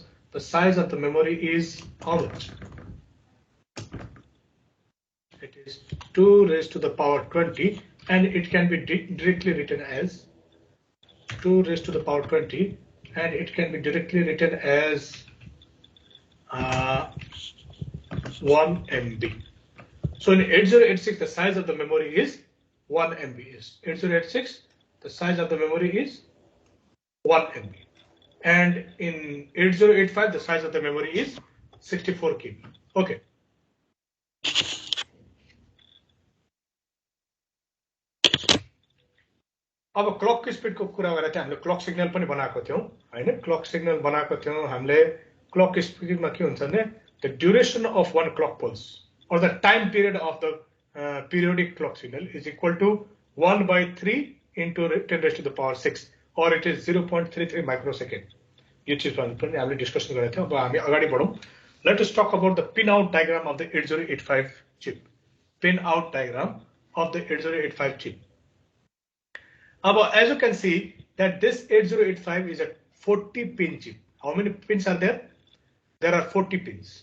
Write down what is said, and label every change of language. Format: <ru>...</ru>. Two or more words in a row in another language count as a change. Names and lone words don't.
<en>The size of the memory is how much? It is 2 raised to the power 20, and it can be directly written as 2 raised to the power 20, and it can be directly written as 1 MB. So in 8086, the size of the memory is 1 MB. 8086, the size of the memory is 1 MB. And in 8085, the size of the memory is 64 KB.</en> <ne>Okay. अब क्लॉक की स्पीड को कुरा गरेर चाहिँ हामीले</ne> <en>clock signal</en> <ne>पनि बनाएको थियौं हैन.</ne> <en>clock signal</en> <ne>बनाएको थियौं हामीले. क्लॉक की स्पीड मा के हुन्छ भने</ne> <en>the duration of one clock pulse or the time period of the periodic clock signal is equal to 1/3 into 10 raised to the power 6, or it is 0.33 microsecond.</en> <ne>यो चीज पनि हामीले डिस्कसन गरेका थियौं. अब हामी अगाडि बढौं.</ne> <en>Let us talk about the pin-out diagram of the 8085 chip. Pin-out diagram of the 8085 chip. As you can see that this 8085 is a 40-pin chip. How many pins are there? There are 40 pins.</en>